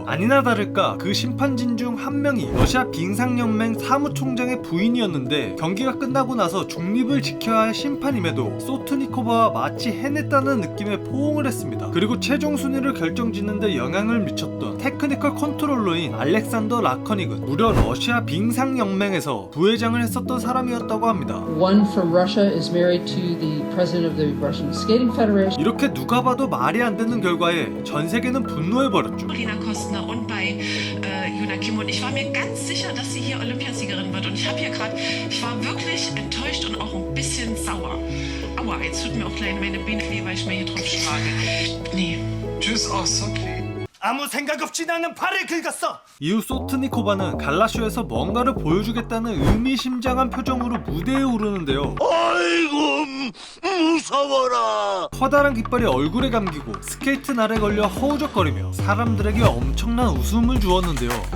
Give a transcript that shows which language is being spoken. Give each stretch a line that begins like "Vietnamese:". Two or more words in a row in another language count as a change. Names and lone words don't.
Korean: 아니나 다를까 그 심판진 중 한 명이 러시아 빙상연맹 사무총장의 부인이었는데 경기가 끝나고 나서 중립을 지켜야 할 심판임에도 소트니코바와 마치 해냈다는 느낌의 포옹을 했습니다. 그리고 최종 순위를 결정짓는데 영향을 미쳤던 테크니컬 컨트롤러인 알렉산더 라커닉은 무려 러시아 빙상연맹에서 부회장을 했었던 사람이었다고 합니다.
English: One from Russia is married to the president of the Russian Skating Federation.
Korean: 이렇게 누가 봐도 말이 안 되는 결과에 전 세계는 분노해버렸죠.
German: Polina Kostner und bei Juna Kim und ich war mir ganz sicher, dass sie hier Olympiasiegerin wird und ich war wirklich enttäuscht und auch ein bisschen sauer. Aua, jetzt tut mir auch leid, meine Beine weh, weil ich mir hier drauf schlage. Nee. Tschüss aus Hockey.
Korean: 아무 생각 없이 나는 발을 긁었어! 이후 소트니코바는 갈라쇼에서 뭔가를 보여주겠다는 의미심장한 표정으로 무대에 오르는데요. 아이고 무서워라. 커다란 깃발이 얼굴에 감기고 스케이트 날에 걸려 허우적거리며 사람들에게 엄청난 웃음을 주었는데요.